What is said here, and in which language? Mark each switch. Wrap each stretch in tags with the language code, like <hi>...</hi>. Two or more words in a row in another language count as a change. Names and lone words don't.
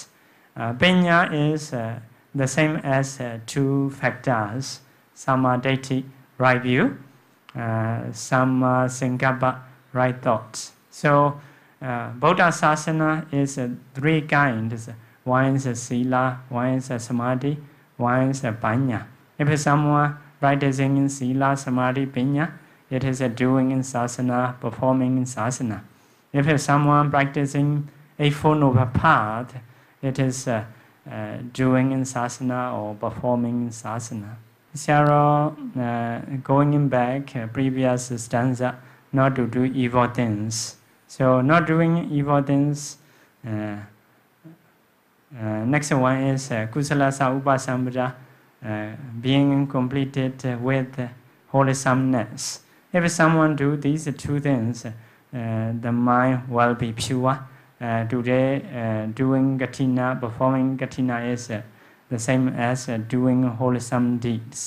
<en>Panya is the same as two factors,</en> <pi>Samma Ditti,</pi> <en>right view,</en> <pi>Samma Sankappa,</pi> <en>right thoughts. So Buddha Sasana is three kinds. One is sila, one is samadhi, one is panya. If someone practicing in sila, samadhi, panya, it is doing in sasana, performing in sasana. If someone practicing Eightfold Noble Path, it is doing in sasana or performing in sasana. Sarah, going back previous stanza, not to do evil things. So not doing evil things. Next one is</en> <pi>kusala upasampada,</pi> <en>being completed with wholesomeness. If someone do these two things, the mind will be pure. Today, doing Kathina, performing Kathina is the same as doing wholesome deeds.</en>